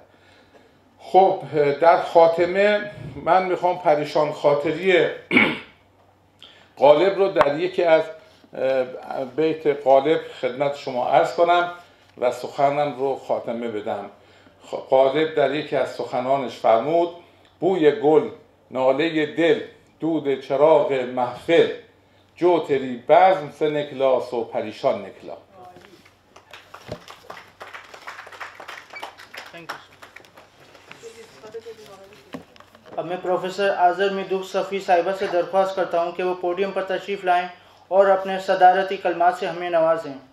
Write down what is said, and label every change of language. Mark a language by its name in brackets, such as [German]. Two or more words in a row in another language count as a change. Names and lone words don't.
[Persian] خب در خاتمه من میخوام پریشان خاطری غالب رو در یکی از بیت غالب خدمت شما عرض کنم و سخنم رو خاتمه بدم. [Urdu] غالب [Persian] در یکی از سخنانش فرمود: [Urdu] بوی گل، ناله دل، دود چراغ محفل، جو تری بزم سه نکلاس و پریشان نکلا. اب میں پروفیسر آذر میدخت صفی صاحبہ سے درخواست کرتا ہوں کہ وہ پوڈیم پر تشریف لائیں اور اپنے صدارتی کلمات سے ہمیں نوازیں.